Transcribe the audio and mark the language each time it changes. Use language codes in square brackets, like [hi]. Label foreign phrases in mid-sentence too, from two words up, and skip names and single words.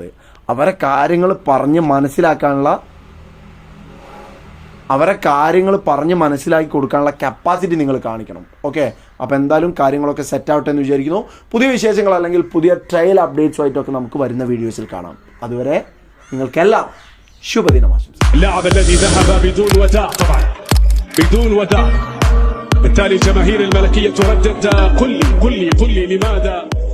[ml] അവരെ കാര്യങ്ങൾ പറഞ്ഞ് മനസ്സിലാക്കി കൊടുക്കാനുള്ള കപ്പാസിറ്റി നിങ്ങൾ കാണിക്കണം. ഓക്കെ, അപ്പോൾ എന്തായാലും കാര്യങ്ങളൊക്കെ സെറ്റ് ആവട്ടെ എന്ന് വിചാരിക്കുന്നു. പുതിയ വിശേഷങ്ങൾ അല്ലെങ്കിൽ പുതിയ ട്രയൽ അപ്ഡേറ്റ്സുമായിട്ടൊക്കെ നമുക്ക് വരുന്ന വീഡിയോസിൽ കാണാം. അതുവരെ നിങ്ങൾക്കെല്ലാം ശുഭദിനം ആശംസിക്കുന്നു. [ar] اللاعب الذي ذهب بدون وداع، طبعا بدون وداع، بالتالي جماهير الملكية تردد قل لي لماذا